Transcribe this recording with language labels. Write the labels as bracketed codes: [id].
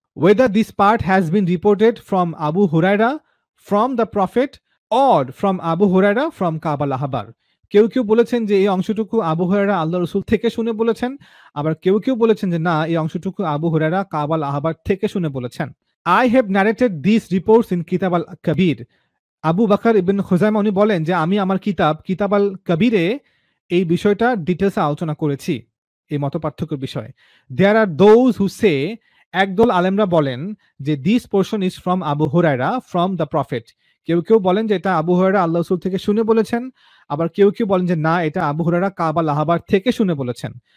[en] Whether this part has been reported from Abu Huraira from the Prophet or from Abu Huraira from Kaaba al-Ahbar, [bn] কেউ কেউ বলেছেন যে এই অংশটুকু আবু হুরায়রা আল্লাহ রসুল থেকে শুনে বলেছেন, আবার কেউ কেউ বলেছেন যে না, এই অংশটুকু আবু হুরায়রা কাবা আল-আহবার থেকে শুনে বলেছেন। [en] I have narrated these reports in Kitab al-Kabir. [bn] Abu বাকর ইবন খুজাইমা উনি বলেন যে আমি আমার কিতাব আল কবিরে এই বিষয়টা ডিটেলসে আলোচনা করেছি এই মত পার্থক্যের বিষয়ে। [en] there are those who say, [bn] একদল আলেমরা বলেন যে [en] this portion is from Abu Hurairah from the prophet, [bn] কেউ কেউ বলেন যে এটা আবু হুরায়রা আল্লাহ রাসূল থেকে শুনে বলেছেন, আবার কেউ কেউ বলেন যে না, এটা আবু হুরায়রা কাবা আল-আহবার থেকে শুনে বলেছেন।